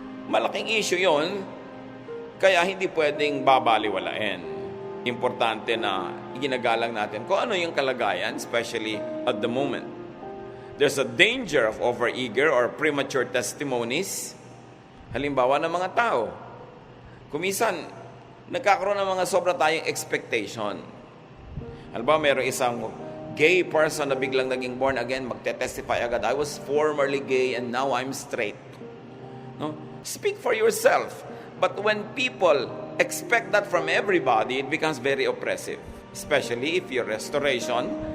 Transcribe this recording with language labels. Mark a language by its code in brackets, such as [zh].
[tl] Malaking issue yon, kaya hindi pwedeng babaliwalain. Importante na iginagalang natin kung ano yung kalagayan, [en] especially at the moment. There's a danger of overeager or premature testimonies. [tl] Halimbawa ng mga tao. Kumisan, nagkakaroon ng mga sobra tayong expectation. Halimbawa, mayroong isang gay person na biglang naging born again, magte-testify agad, [en] I was formerly gay and now I'm straight. [tl] No? [en] Speak for yourself. But when people expect that from everybody, it becomes very oppressive. Especially if your restoration